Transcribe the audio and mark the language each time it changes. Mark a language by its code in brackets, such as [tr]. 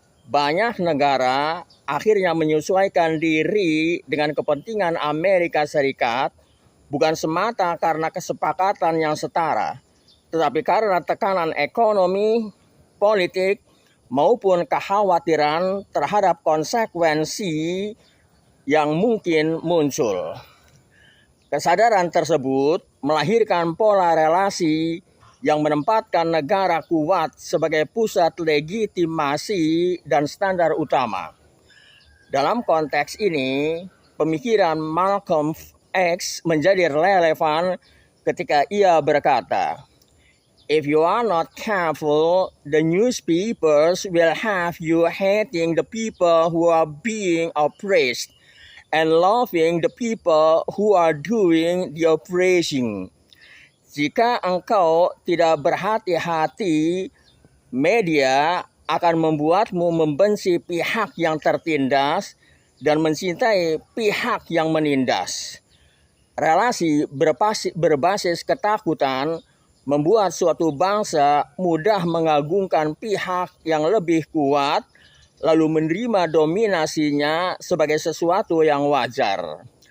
[id] Banyak negara akhirnya menyesuaikan diri dengan kepentingan Amerika Serikat bukan semata karena kesepakatan yang setara, tetapi karena tekanan ekonomi, politik, maupun kekhawatiran terhadap konsekuensi yang mungkin muncul. Kesadaran tersebut melahirkan pola relasi yang menempatkan negara kuat sebagai pusat legitimasi dan standar utama. Dalam konteks ini, pemikiran Malcolm X menjadi relevan ketika ia berkata, [en] "If you are not careful, the newspapers will have you hating the people who are being oppressed and loving the people who are doing the oppressing." [id] Jika engkau tidak berhati-hati, media akan membuatmu membenci pihak yang tertindas dan mencintai pihak yang menindas. Relasi berbasis ketakutan membuat suatu bangsa mudah mengagungkan pihak yang lebih kuat, lalu menerima dominasinya sebagai sesuatu yang wajar.